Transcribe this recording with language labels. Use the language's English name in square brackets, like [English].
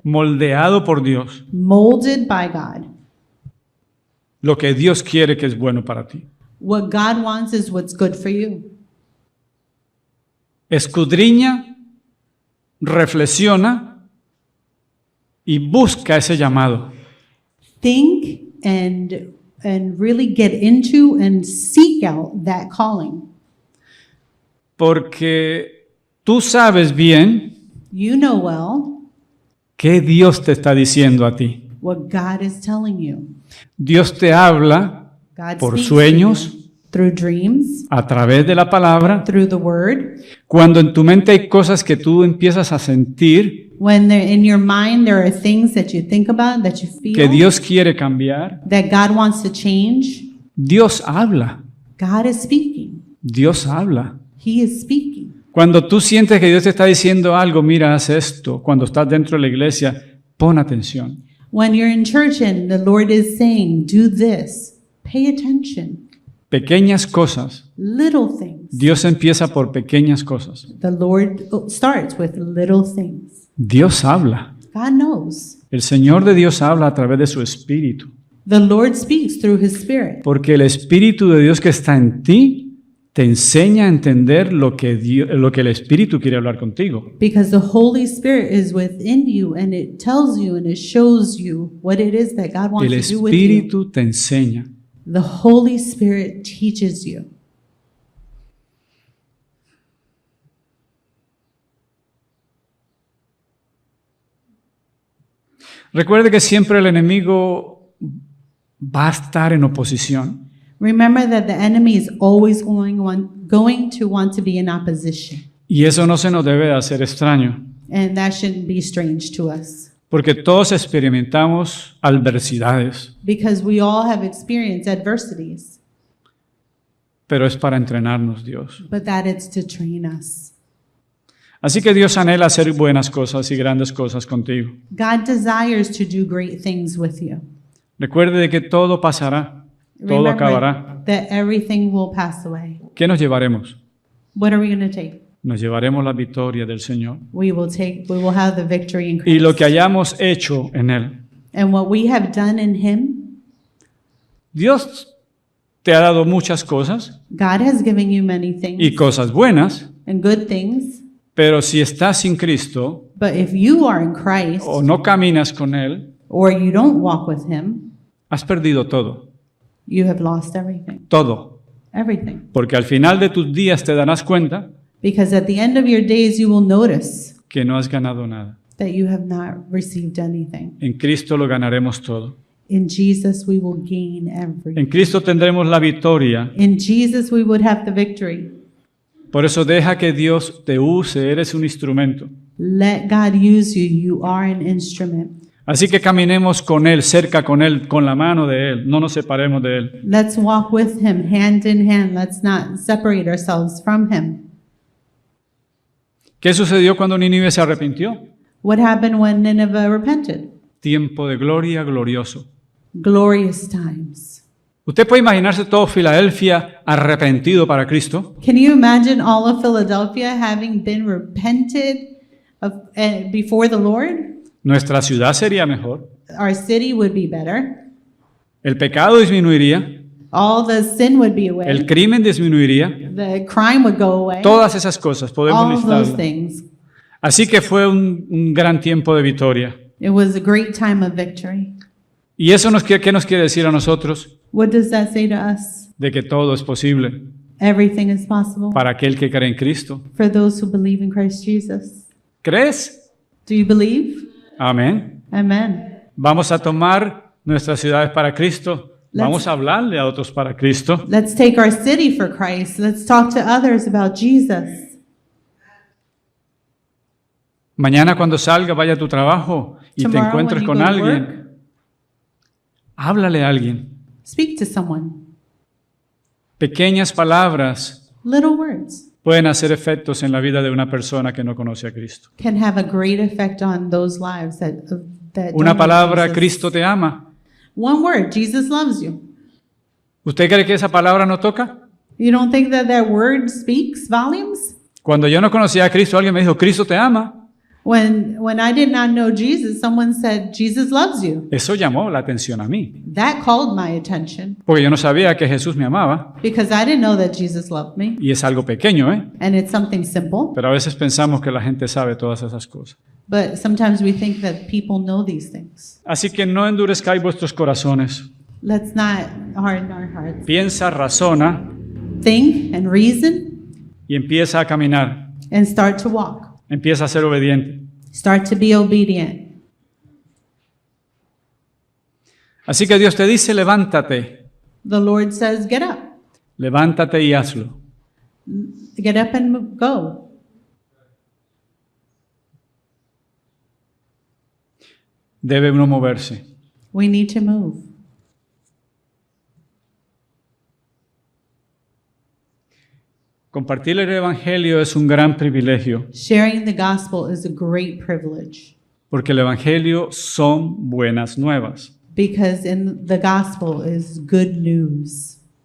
[Spanish] moldeado por Dios, [English] molded by God. [Spanish] lo que Dios quiere que es bueno para ti. [English] What God wants is what's good for you. [Spanish] Escudriña, reflexiona y busca ese llamado. [English] Think and really get into and seek out that calling. [Spanish] Porque tú sabes bien [English] You know well [Spanish] qué Dios te está diciendo a ti. [English] what God is telling you. [Spanish] Dios te habla [English] God [Spanish] por [English] speaks to [Spanish] sueños, [English] you through dreams, [Spanish] a través de la palabra. [English] through the word. [Spanish] Cuando en tu mente hay cosas que tú empiezas a sentir [English] When in your mind there are things that you think about, that you [Spanish] que [English] feel, [Spanish] Dios quiere cambiar, [English] that God wants to change, [Spanish] Dios habla. [English] God is speaking. [Spanish] Dios habla. [English] He is speaking. [Spanish] Cuando tú sientes que Dios te está diciendo algo, mira, haz esto. Cuando estás dentro de la iglesia, pon atención. [English] When you're in church and the Lord is saying, do this, pay attention. [Spanish] Pequeñas cosas. [English] Little things. [Spanish] Dios empieza por pequeñas cosas. [English] The Lord starts with little things. [Spanish] Dios habla. [English] God knows. [Spanish] El Señor de Dios habla a través de su Espíritu. [English] The Lord speaks through His Spirit. [Spanish] Porque el Espíritu de Dios que está en ti te enseña a entender lo que el Espíritu quiere hablar contigo. [English] Because the Holy Spirit is within you and it tells you and it shows you what it is that God wants [Spanish] El [English] to do with you. [Spanish] Espíritu te enseña. [English] The Holy Spirit teaches you. [Spanish] Recuerde que siempre el enemigo va a estar en oposición. [English] Remember that the enemy is always going to want to be in opposition. [Spanish] Y eso no se nos debe de hacer extraño, [English] And that shouldn't be strange to us. [Spanish] porque todos experimentamos adversidades, [English] Because we all have experienced adversities. [Spanish] pero es para entrenarnos Dios. [English] But that it's to train us. [Spanish] Así que Dios anhela hacer buenas cosas y grandes cosas contigo. [English] God desires to do great things with you. [Spanish] Recuerde de que todo pasará, todo acabará. [English] That everything will pass away. [Spanish] ¿Qué nos llevaremos? [English] What are we going to take? [Spanish] Nos llevaremos la victoria del Señor [English] We will have the victory in [Spanish] y [English] Christ. [Spanish] lo que hayamos hecho en Él. [English] And what we have done in Him, [Spanish] Dios te ha dado muchas cosas [English] God has given you many things [Spanish] y cosas buenas, [English] and good things, [Spanish] pero si estás sin Cristo [English] but if you are in Christ [Spanish] o no caminas con Él, [English] or you don't walk with Him, [Spanish] has perdido todo, [English] you have lost everything. [Spanish] todo. [English] Everything. [Spanish] Porque al final de tus días te darás cuenta [English] Because at the end of your days, you will notice [Spanish] que no has ganado nada. [English] that you have not received anything. [Spanish] En Cristo lo ganaremos todo. [English] In Jesus, we will gain [Spanish] En [English] everything. [Spanish] Cristo tendremos la victoria. [English] In Jesus, we would have the victory. [Spanish] Por eso deja que Dios te use, eres un instrumento. [English] Let God use you. You are an instrument. [Spanish] Así que caminemos con Él, cerca con Él, con la mano de Él, no nos separemos de Él. [English] Let's walk with Him hand in hand. Let's not separate ourselves from Him. [Spanish] ¿Qué sucedió cuando Nínive se arrepintió? [English] What happened when Nineveh repented? [Spanish] Tiempo de gloria glorioso. [English] Glorious times. [Spanish] ¿Usted puede imaginarse todo Filadelfia arrepentido para Cristo? [English] Can you imagine all of Philadelphia having been repented before the Lord? [Spanish] Nuestra ciudad sería mejor. [English] Our city would be better. [Spanish] El pecado disminuiría. [English] All the sin would be away. [Spanish] El crimen disminuiría. [English] The crime would go away. [Spanish] Todas esas cosas podemos [English] All of those [Spanish] listarlas. [English] things. [Spanish] Así que fue un gran tiempo de victoria. [English] It was a great time of victory. [Spanish] ¿Y eso qué nos quiere decir a nosotros? [English] What does that say to us? [Spanish] De que todo es posible [English] Everything is possible [Spanish] para aquel que cree en Cristo. [English] for those who believe in Christ Jesus. [Spanish] ¿Crees? [English] Do you believe? [Spanish] Amén. [English] Amen. [Spanish] Vamos a tomar nuestras ciudades para Cristo. Vamos a hablarle a otros para Cristo. [English] Let's take our city for Christ. Let's talk to others about Jesus. [Spanish] Mañana cuando salga, vaya a tu trabajo y te [English] Tomorrow [Spanish] encuentres [English] when you [Spanish] con [English] go to [Spanish] alguien. [English] work, [Spanish] Háblale a alguien. [English] speak to someone. [Spanish] Pequeñas palabras [English] Little words [Spanish] pueden hacer efectos en la vida de una persona que no conoce a Cristo. [English] can have a great effect on those lives that [Spanish] Una [English] don't know [Spanish] palabra, [English] Jesus. [Spanish] Cristo te ama. [English] One word, Jesus loves you. [Spanish] ¿Usted cree que esa palabra no toca? [English] You don't think that word speaks volumes? [Spanish] Cuando yo no conocía a Cristo, alguien me dijo, Cristo te ama. [English] When I did not know Jesus, someone said, Jesus loves you. [Spanish] Eso llamó la atención a mí, [English] That called my attention [Spanish] porque yo no sabía que Jesús me amaba. [English] because I didn't know that Jesus loved me. [Spanish] Y es algo pequeño, ¿eh? [English] And it's something simple, [Spanish] Pero a veces pensamos que la gente sabe todas esas cosas. [English] but sometimes we think that people know these things. [Spanish] Así que no endurezcáis vuestros corazones. [English] Let's not harden our hearts. [Spanish] Piensa, razona [English] Think and reason [Spanish] y empieza a caminar. [English] and start to walk. [Spanish] Empieza a ser obediente. [English] Start to be obedient. [Spanish] Así que Dios te dice, levántate. [English] The Lord says, get up. [Spanish] Levántate y hazlo. [English] Get up and go. [Spanish] Debe uno moverse. [English] We need to move. [Spanish] Compartir el Evangelio es un gran privilegio, [English] Sharing the gospel is a great privilege [Spanish] porque el Evangelio son buenas nuevas. [English] because in the gospel is good news.